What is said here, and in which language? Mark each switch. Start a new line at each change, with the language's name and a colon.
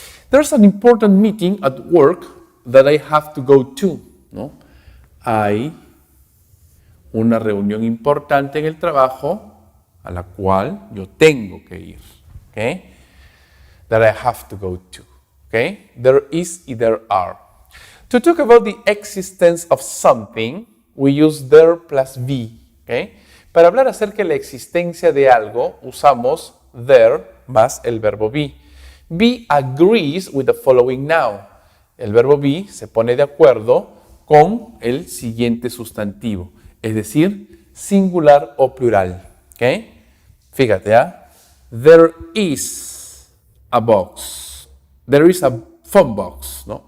English: There's an important meeting at work that I have to go to. ¿No?
Spanish: Hay una reunión importante en el trabajo a la cual yo tengo que ir.
English: Okay? That I have to go to. Okay? There is y there are. To talk about the existence of something, we use there plus be. Okay?
Spanish: Para hablar acerca de la existencia de algo, usamos there más el verbo be.
English: Be agrees with the following noun.
Spanish: El verbo be se pone de acuerdo con el siguiente sustantivo, es decir, singular o plural. ¿Okay? Fíjate, ¿ah?
English: There is a box. There is a phone box, ¿no?